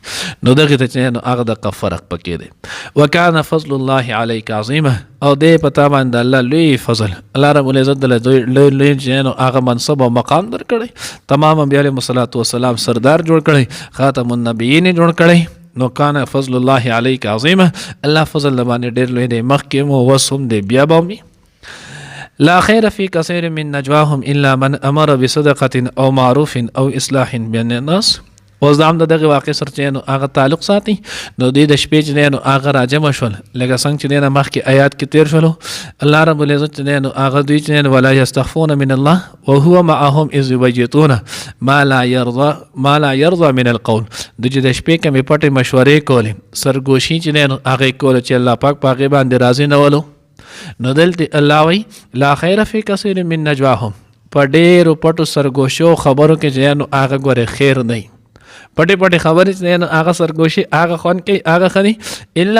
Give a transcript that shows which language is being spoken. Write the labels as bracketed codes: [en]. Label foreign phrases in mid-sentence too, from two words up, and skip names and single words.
[ps] نو دغه ته چې نو هغه د فرق پکې دی. [ar] وکانه فضل الله علیک عظیمه، [ps] او دې پتا باندې الله لوی فضل، الله رب العزت د لوی چې نو هغه منصب او مقام درکړی، تمام انبیاء [ar] علیهم الصلوۃ والسلام [ps] سردار جوړ کړی، [ar] خاتم النبیین [ps] جوړ کړی. نو [ar] کان فضل الله علیک عظیمه، [ps] الله فضل باندې ډېر لوی دی، مخکې مو وسوم دی بیا به مې. [ar] لا خیر فی کثیر من نجواهم الا من امر بصدقه او معروف او اصلاح بین الناس. [ps] اوس دا هم د دغې واقع سره چې نو هغه تعلق ساتي. نو دوی د شپې چې نو هغه راجمع شول، لکه څنګه چې نه مخکې آیات کې تیر شولو، الله رب العزت چې نو هغه دوی چې نو [ar] ولا یستخفون من الله وهو معهم اذ یبیتون ما لا یرضى من القول، [ps] دوی چې د شپې کومې پټې مشورې کولې، سرګوشي چې نو هغه کوله چې الله پاک په هغې باندې راضي نه ولو. نو دلته الله وایي [ar] لا خیر فی کثیر من نجواهم، [ps] په ډېرو پټو سرګوشو خبرو کې چې نو هغه ګورې خیر نه، پټې پټې خبرې چې نو هغه سرګوشي هغه خوند کوي هغه ښه دي، الا